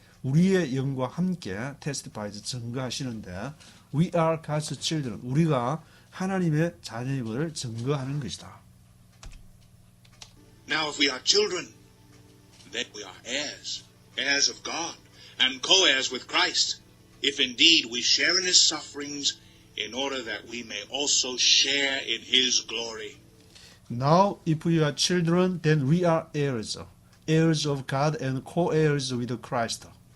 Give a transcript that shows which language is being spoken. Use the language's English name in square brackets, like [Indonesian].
[Korean] 우리의 영과 함께 [English] testifies, [Korean] 증거하시는데 [English] we are God's children. [Korean] 우리가 하나님의 자녀임을 증거하는 것이다. [English] Now if we are children, then we are heirs, heirs of God, and co-heirs with Christ, if indeed we share in his sufferings, in order that we may also share in his glory. Now if we are children, then we are heirs, heirs of God and co-heirs with Christ.